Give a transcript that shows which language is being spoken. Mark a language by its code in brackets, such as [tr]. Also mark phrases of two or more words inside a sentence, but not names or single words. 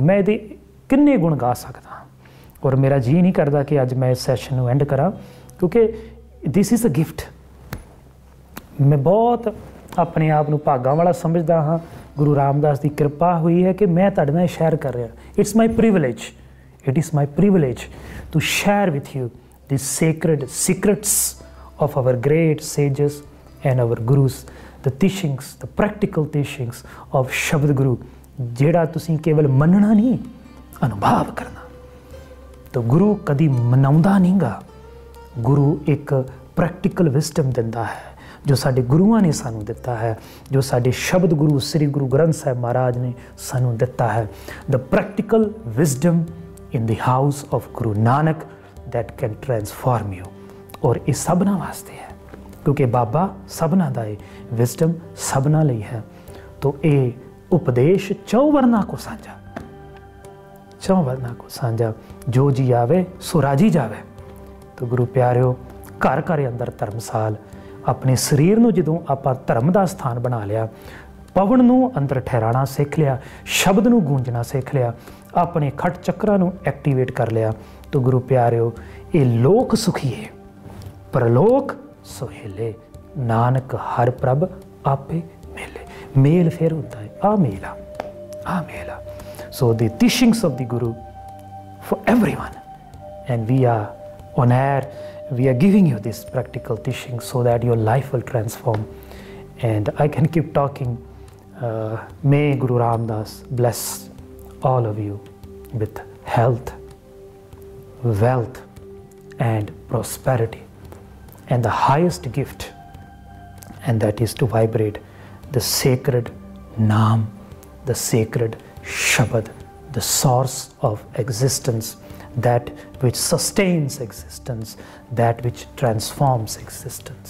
[pa] ਮੈਂ ਇਹਦੇ ਕਿੰਨੇ ਗੁਣ ਗਾ ਸਕਦਾ, ਔਰ ਮੇਰਾ ਜੀ ਨਹੀਂ ਕਰਦਾ ਕਿ ਅੱਜ ਮੈਂ ਇਸ ਸੈਸ਼ਨ ਨੂੰ ਐਂਡ ਕਰਾਂ, ਕਿਉਂਕਿ [en] this is a gift. [pa] ਮੈਂ ਬਹੁਤ ਆਪਣੇ ਆਪ ਨੂੰ ਭਾਗਾਂ ਵਾਲਾ ਸਮਝਦਾ ਹਾਂ. ਗੁਰੂ ਰਾਮਦਾਸ ਦੀ ਕਿਰਪਾ ਹੋਈ ਹੈ ਕਿ ਮੈਂ ਤੁਹਾਡੇ ਨਾਲ ਸ਼ੇਅਰ ਕਰ ਰਿਹਾ. [en] it's my privilege, it is my privilege to share with you the sacred secrets of our great sages and our gurus, the teachings, the practical teachings of Shabad Guru, [pa] ਜਿਹੜਾ ਤੁਸੀਂ ਕੇਵਲ ਮੰਨਣਾ ਨਹੀਂ, ਅਨੁਭਵ ਕਰਨਾ. ਤਾਂ ਗੁਰੂ ਕਦੀ ਮਨਾਉਂਦਾ ਨਹੀਂਗਾ. ਗੁਰੂ ਇੱਕ [en] practical wisdom [pa] ਦਿੰਦਾ ਹੈ, ਜੋ ਸਾਡੇ ਗੁਰੂਆਂ ਨੇ ਸਾਨੂੰ ਦਿੱਤਾ ਹੈ, ਜੋ ਸਾਡੇ ਸ਼ਬਦ ਗੁਰੂ ਸ੍ਰੀ ਗੁਰੂ ਗ੍ਰੰਥ ਸਾਹਿਬ ਮਹਾਰਾਜ ਨੇ ਸਾਨੂੰ ਦਿੱਤਾ ਹੈ. [en] The practical wisdom in the house of Guru Nanak that can transform you. [pa] ਔਰ ਇਹ ਸਭਨਾਂ ਵਾਸਤੇ ਹੈ, ਕਿਉਂਕਿ ਬਾਬਾ ਸਭਨਾਂ ਦਾ ਹੈ, ਵਿਜ਼ਡਮ ਸਭਨਾਂ ਲਈ ਹੈ. ਤੋ ਇਹ ਉਪਦੇਸ਼ 4 ਵਰਨਾ ਕੋ ਸਾਂਝਾ, 4 ਵਰਨਾ ਕੋ ਸਾਂਝਾ, ਜੋ ਜੀ ਆਵੇ ਸੋ ਰਾਜੀ ਜਾਵੇ. ਤੋ ਗੁਰੂ ਪਿਆਰਿਓ, ਘਰ ਘਰ ਅੰਦਰ ਧਰਮਸਾਲ. ਆਪਣੇ ਸਰੀਰ ਨੂੰ ਜਦੋਂ ਆਪਾਂ ਧਰਮ ਦਾ ਸਥਾਨ ਬਣਾ ਲਿਆ, ਪਵਨ ਨੂੰ ਅੰਦਰ ਠਹਿਰਾਣਾ ਸਿੱਖ ਲਿਆ, ਸ਼ਬਦ ਨੂੰ ਗੂੰਜਣਾ ਸਿੱਖ ਲਿਆ, ਆਪਣੇ ਖਟ ਚੱਕਰਾਂ ਨੂੰ ਐਕਟੀਵੇਟ ਕਰ ਲਿਆ, ਤਾਂ ਗੁਰੂ ਪਿਆਰਿਓ, ਇਹ ਲੋਕ ਸੁਖੀਏ ਪਰਲੋਕ ਸੁਹੇਲੇ, ਨਾਨਕ ਹਰ ਪ੍ਰਭ ਆਪੇ ਮੇਲੇ. ਮੇਲ ਫਿਰ ਹੁੰਦਾ ਹੈ, ਆ ਮੇਲਾ, ਆ ਮੇਲਾ. [en] ਸੋ the teachings of the Guru for everyone, and we are on air, we are giving you this practical teaching so that your life will transform. And I can keep talking. May Guru Ramdas bless all of you with health, wealth and prosperity, and the highest gift, and that is to vibrate the sacred Naam, the sacred Shabad, the source of existence, that which sustains existence, that which transforms existence.